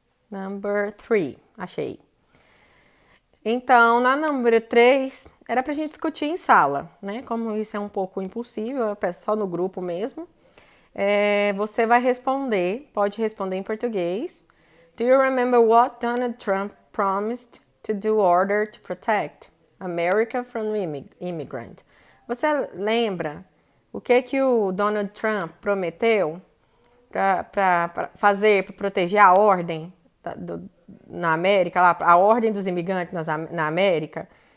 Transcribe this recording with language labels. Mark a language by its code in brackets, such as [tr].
[en] Number 3, [pt] achei. Então, na número 3, era pra gente discutir em sala, né? Como isso é um pouco impossível, eu peço só no grupo mesmo. Você vai responder, pode responder em português. [en] Do you remember what Donald Trump promised to do in order to protect America from immigrant? [pt] Você lembra o que o Donald Trump prometeu para fazer, para proteger a ordem na América, lá, a ordem dos imigrantes na América?